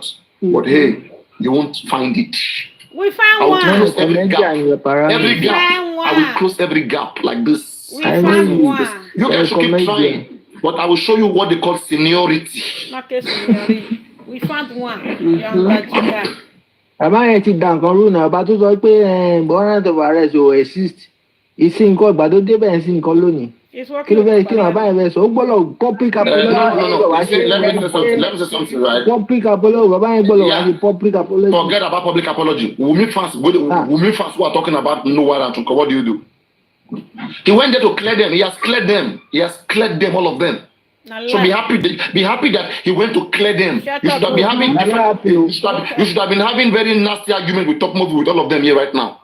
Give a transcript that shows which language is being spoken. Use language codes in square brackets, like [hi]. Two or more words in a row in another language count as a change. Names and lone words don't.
[en] But hey, you won't find it. We found one. Close every gap. Every gap. I will close every gap like this. We found one. You guys should keep trying. But I will show you what they call seniority. Okay, seniority. We found one. [yo] Bàbá yẹn ti dà nǹkan rú náà, bàbá tó sọ pé [en] warrant of arrest [yo] ò exist. Ìsìn nǹkan ìgbà tó débẹ̀ ń sin nǹkan lónìí. Kí ló fẹ́ kí bàbá yẹn fẹ́ sọ? Ó gbọ́dọ̀ [en] public apology. No. Let me say something, right? Public apology. [yo] Bàbá yẹn gbọ́dọ̀ wá sí [en] public apology. Forget about public apology. Wumi fans who are talking about no warrant, what do? He went there to clear them. He has cleared them. All of them. So be happy that he went to clear them. You should have been having you should have been having very nasty argument with Top Movie with all of them here right now.